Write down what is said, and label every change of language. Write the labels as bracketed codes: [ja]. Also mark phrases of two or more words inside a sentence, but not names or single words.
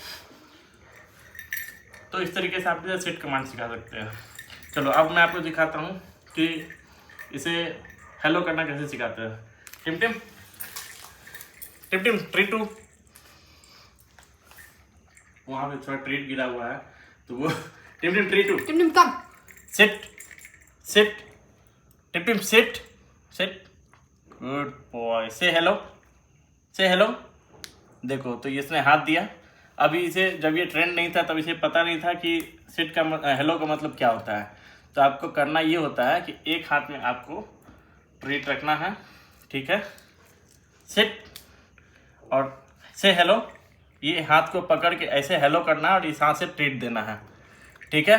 [hi] तो इस तरीके से आप [en] sit command [hi] सिखा सकते हैं। चलो अब मैं आपको दिखाता हूँ कि इसे हेलो करना कैसे सिखाते हैं। [en] Tim treat two, [hi] वहाँ पे थोड़ा ट्रीट गिरा हुआ है, तो वो [en] Tim treat two, Tim come, sit Tim sit, good boy, say hello. [hi] देखो, तो इसने हाथ दिया। अभी इसे जब ये ट्रेंड नहीं था तब इसे पता नहीं था कि सिट का हेलो का मतलब क्या होता है। तो आपको करना ये होता है कि एक हाथ में आपको ट्रीट रखना है, ठीक है, सिट, और [en] say hello, [hi] ये हाथ को पकड़ के ऐसे हेलो करना है और इस हाथ से ट्रीट देना है, ठीक है।